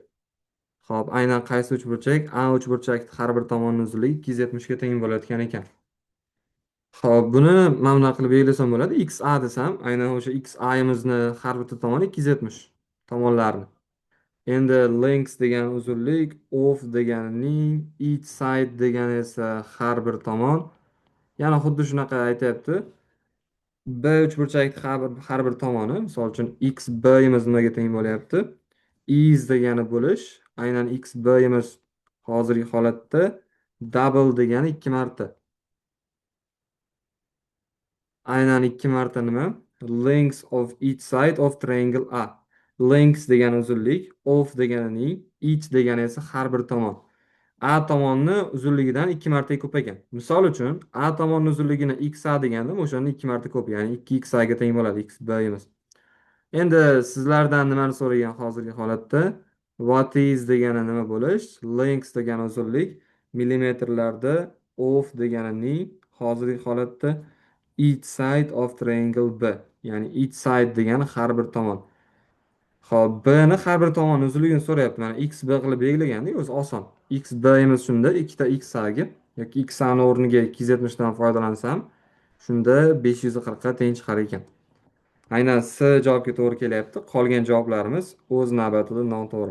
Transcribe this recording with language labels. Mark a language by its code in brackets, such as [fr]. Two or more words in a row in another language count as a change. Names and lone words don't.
[uz] Xo'p, aynan qaysi uchburchak? A uchburchak har bir tomonni uzunligi 270 ga teng bo'layotgan ekan. Xo'p, buni mana bunaqa qilib belgisam bo'ladi. XA desam, aynan o'sha XA'imizni har bitta tomoni 270 tomonlarni. Endi length degan uzunlik, off deganining [en] each side [uz] degani esa har bir tomon. Yana xuddi shunaqa aytyapti. B uchburchakning har bir tomoni, misol uchun x bimiz nimaga teng bo'lyapti? Is degani bo'lish, aynan x bimiz hozirgi holatda double degani 2 marta. Aynan 2 marta nima? [en] Length of each side of triangle A. [uz] Length degani uzunlik, of deganining, each degani esa har bir tomon. A tomonni uzunligidan 2 marta ko'p ekan. Misol uchun, A tomonni uzunligini XA degandim, o'shani 2 marta ko'p, ya'ni 2XA ga teng bo'ladi x bimiz. Endi sizlardan nimani so'ragan hozirgi holatda? [en] What is [uz] degani nima bo'lish? Length degani uzunlik millimetrlarda, of deganining hozirgi holatda [en] each side of triangle B. [uz] Ya'ni [en] each side [uz] degani har bir tomon. Xo'p, B ni har bir tomon uzunligini so'rayapti. Mana x b qilib belgilagandik, o'zi oson. X bimiz shunda ikkita x agi yoki x ni o'rniga 270 dan foydalansam, shunda 540 ga teng chiqar ekan. Aynan C javobga to'g'ri kelyapti. Qolgan javoblarimiz o'z navbatida noto'g'ri.